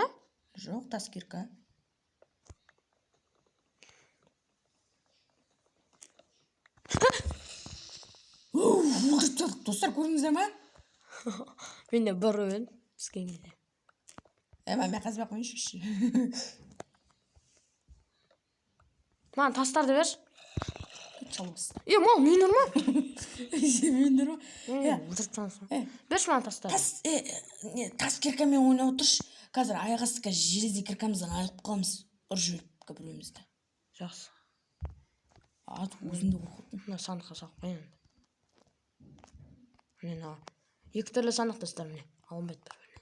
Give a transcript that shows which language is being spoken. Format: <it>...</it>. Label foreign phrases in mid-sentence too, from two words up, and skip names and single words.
<kk>Жоқ, тас кирка. Достар, көрдіңіздер ма? Менде бір өн піскенде. Мен қазбай қойыншы. Маған тастарды берші.</kk> <tr>Çalmasın. Mal minir mi? Minir mi?</tr> <kk>Берші маған тастарды. Тас киркамен ойнап отыршы. Қазір аяқ астыққа железде киркамыздан айырып қаламыз. Ұрып жіберіп біреуімізді. Жақсы. Өзімді қорқыттым. Мына сандыққа салып қояйын. Міне екі түрлі сандық достар, міне алынбайды бір-біріне.</kk>